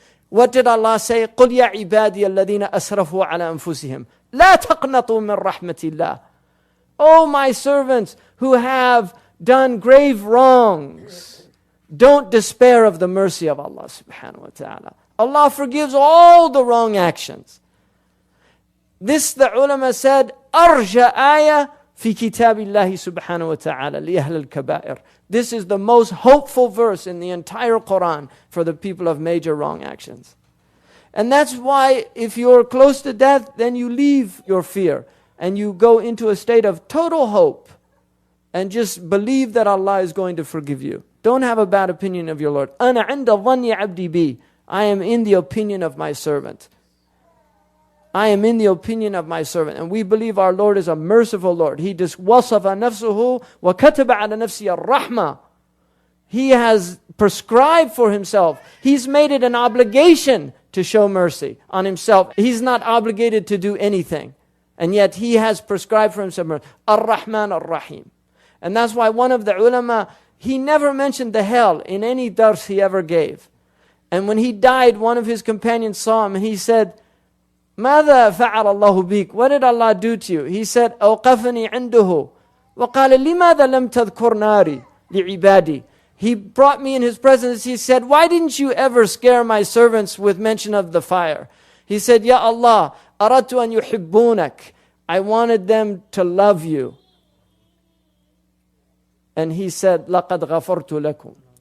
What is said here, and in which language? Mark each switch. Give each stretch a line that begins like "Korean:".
English: What did Allah say?
Arabic: قُلْ يَا عِبَادِيَ الَّذِينَ أَسْرَفُوا عَلَى أَنفُسِهِمْ لَا تَقْنَطُوا مِنْ رَحْمَةِ اللَّهِ.
English: O my servants who have done grave wrongs, don't despair of the mercy of Allah subhanahu wa ta'ala. Allah forgives all the wrong actions. This, the ulama said,
Arabic: أرجى آية في كتاب الله سبحانه وتعالى لأهل الكبائر.
English: This is the most hopeful verse in the entire Quran for the people of major wrong actions. And that's why if you're close to death, then you leave your fear and you go into a state of total hope and just believe that Allah is going to forgive you. Don't have a bad opinion of your Lord.
Arabic: أنا عند ظن عبدي بي.
English: I am in the opinion of my servant. I am in the opinion of my servant. And we believe our Lord is a merciful Lord. He just
Arabic: وَصَفَ نَفْسُهُ وَكَتَبَ عَلَى نَفْسِهِ الرَّحْمَةِ.
English: He has prescribed for Himself. He's made it an obligation to show mercy on Himself. He's not obligated to do anything. And yet He has prescribed for Himself mercy. Ar-Rahman Ar-Rahim. And that's why one of the ulama, he never mentioned the hell in any dars he ever gave. And when he died, one of his companions saw him and he said,
Arabic: ماذا فعل الله بك?
English: What did Allah do to you? He said,
Arabic: أوقفني عنده وقال لماذا لم تذكر ناري لعبادي.
English: He brought me in His presence. He said, why didn't you ever scare my servants with mention of the fire? He said, Ya Allah,
Arabic: أردت أن يحبونك.
English: I wanted them to love you. And He said,
Arabic: لقد غفرت لكم.